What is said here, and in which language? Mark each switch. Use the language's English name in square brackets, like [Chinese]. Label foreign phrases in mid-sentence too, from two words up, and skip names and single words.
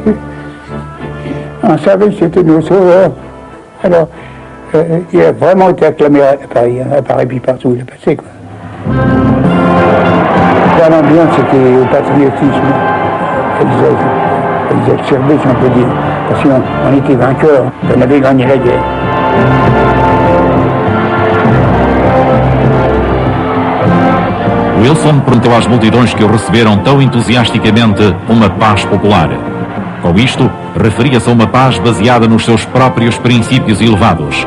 [French] On savait que c'était nos sauveurs. Alors, il a vraiment été acclamé à Paris puis partout où il est passé, quoi. L'ambiance, c'était au patriotisme. Ils observaient, si on peut dire. Parce qu'on était vainqueurs, on avait gagné la guerre. [Portuguese] Wilson prometeu às multidões que o receberam tão entusiasticamente uma paz popular. Com isto, referia-se a uma paz baseada nos seus próprios princípios elevados.